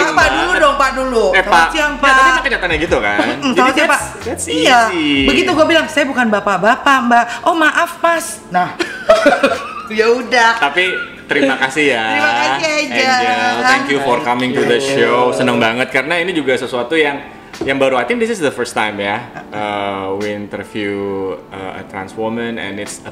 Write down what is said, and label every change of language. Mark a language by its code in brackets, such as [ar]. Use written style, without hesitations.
[id] Pak dulu dong, Pak dulu. Pak. Selamat siang, Ya, Pak. tapi emang kenyataannya gitu kan. Selamat siang, Pak. [en] That's [id] Iya. [en] easy. [id] Begitu gue bilang, saya bukan bapak-bapak, Mbak. Oh, maaf, Mas. Nah. Ya udah. Tapi terima kasih ya. Terima kasih, Angel. [en] Thank you for coming to the show. [id] Senang banget karena ini juga sesuatu yang baru. [en] I think this is the first time [id] ya. [en] We interview a trans woman and it's a